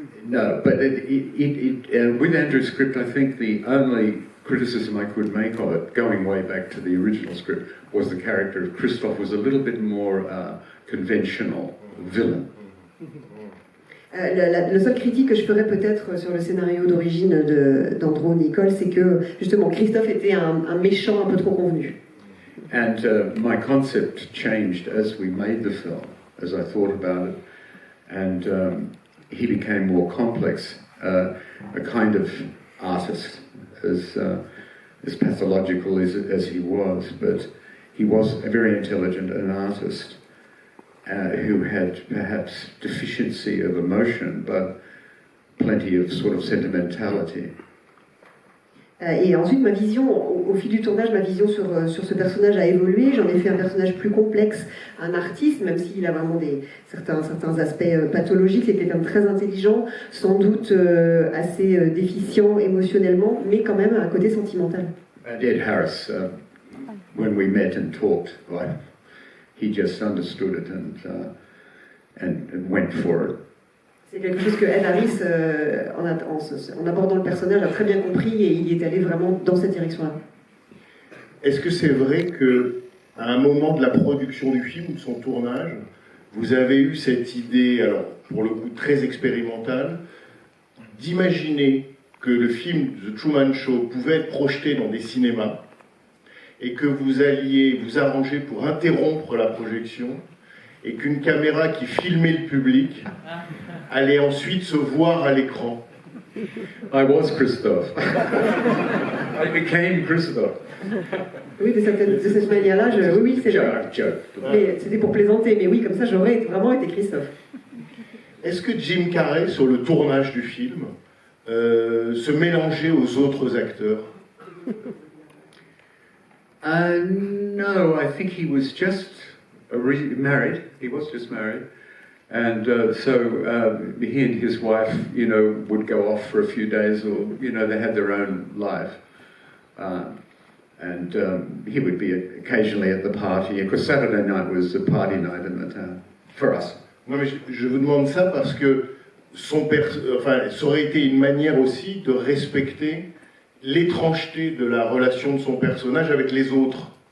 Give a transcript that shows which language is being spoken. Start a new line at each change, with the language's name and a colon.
English: No, but with Andrew's script, I think the only criticism I could make of it, going way back to the original script, was the character of Christoph was a little bit more conventional villain.
French: Le seul critique que je ferais peut-être sur le scénario d'origine d'Andrew Niccol, c'est que justement Christophe était un méchant un peu trop convenu.
English: And my concept changed as we made the film, as I thought about it, and he became more complex, a kind of artist, as pathological as he was, but he was very intelligent, an artist who had perhaps deficiency of emotion, but plenty of sort of sentimentality.
French: Et ensuite, ma vision, au fil du tournage, ma vision sur ce personnage a évolué. J'en ai fait un personnage plus complexe, un artiste, même s'il a vraiment certains aspects pathologiques. C'est quelqu'un de très intelligent, sans doute assez déficient émotionnellement, mais quand même un côté sentimental.
English: Ed Harris, when we met and talked, he just understood it and went for it.
French: C'est quelque chose que Ed Harris, en abordant le personnage, a très bien compris et il est allé vraiment dans cette direction-là. Est-ce que c'est vrai qu'à un moment de la production du film, de son tournage, vous avez eu cette idée, alors pour le coup très expérimentale, d'imaginer que le film The Truman Show pouvait être projeté dans des cinémas et que vous alliez vous arranger pour interrompre la projection et qu'une caméra qui filmait le public allait ensuite se voir à l'écran?
English: I was Christophe. I became Christophe.
French: Oui, de cette manière-là, oui, c'est vrai. C'était pour plaisanter, mais oui, comme ça, j'aurais vraiment été Christophe. Est-ce que Jim Carrey, sur le tournage du film, se mélangeait aux autres acteurs?
English: No, I think he was just married. He was just married. And so he and his wife, would go off for a few days, or, they had their own life. And he would be occasionally at the party, because Saturday night was a party night in the town, for us.
French: Non, mais je vous demande ça parce que ça aurait été une manière aussi de respecter l'étrangeté de la relation de son personnage avec les autres.